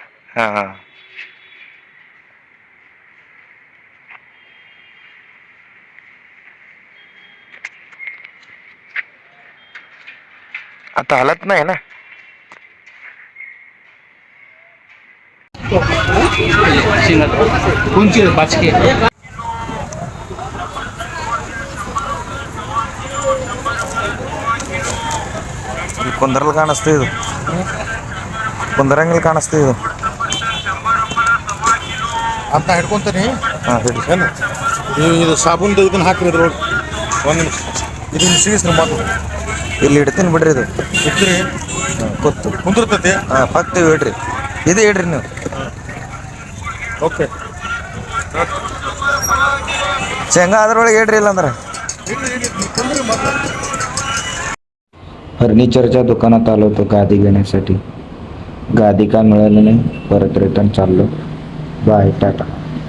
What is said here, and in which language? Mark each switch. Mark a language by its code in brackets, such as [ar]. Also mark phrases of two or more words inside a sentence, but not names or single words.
[mr] हा हा आता हालत नाही ना कोणची बाचकी [kn] ಕುಂದ್ರಲ್ ಕಾಣಿಸ್ತಾ ಇದು ಕುಂದ್ರಂಗಿಲ್ ಕಾಣಿಸ್ತಾ ಇದು ಅಂತ ಹಿಡ್ಕೊಂತೀನಿ ಹಾಂ ಹೇಳಿ ಏನು ಇದು ಸಾಬೂನ್ದು ಇದನ್ನ ಹಾಕ್ರಿ ಇದ್ರೊಳಗೆ ಒಂದು ನಿಮಿಷ ಇದನ್ನ ಸಿಗಿಸ್ರಿ ಮಾತು ಇಲ್ಲಿ ಇಡ್ತೀನಿ ಬಿಡ್ರಿ ಇದು ಇಡ್ತೀರಿ ಕೂತು ಕುಂದಿರ್ತೈತಿ ಹಾಂ ಪಕ್ತೀವಿ ಇಡ್ರಿ ಇದು ಇಡ್ರಿ ನೀವು ಓಕೆ ಶೇಂಗಾ ಅದ್ರೊಳಗೆ ಇಡ್ರಿ ಇಲ್ಲ ಅಂದ್ರೆ [mr] फर्निचरच्या दुकानात आलो होतो गादी घेण्यासाठी. गादी का मिळाली नाही, परत रिटर्न चाललो. बाय, टाटा.